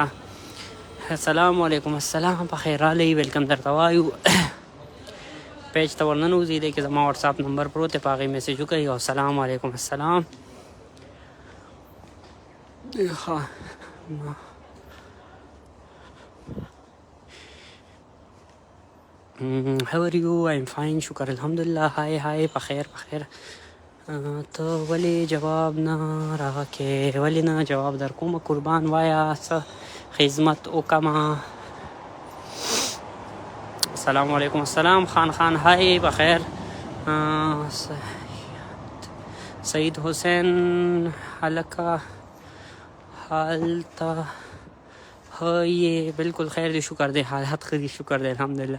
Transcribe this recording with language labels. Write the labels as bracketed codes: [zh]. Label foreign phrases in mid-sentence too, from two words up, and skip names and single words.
[ar] السلام علیکم [ps] السلام په خیر رالی ویلکم درته وایو. پیج ته ورننوځئ دی کې زما واتساپ نمبر پروت دی په هغې میسیج وکړئ او [ar] السلام علیکم [ps] السلام. [en] ښه how are you? I'm fine [ps] شکر الحمدلله. های های په خیر په خیر. ته ولې جواب نه راکې؟ ولې نه جواب در کومه قربان وایه څه خدمت وکړمه. [ar] السلام علیکم. [ps] السلام خان های بخیر. سعید حسین هلکه حالته های بالکل خیر دی، شکر دی، حالت ښه دی، شکر دی الحمدلله.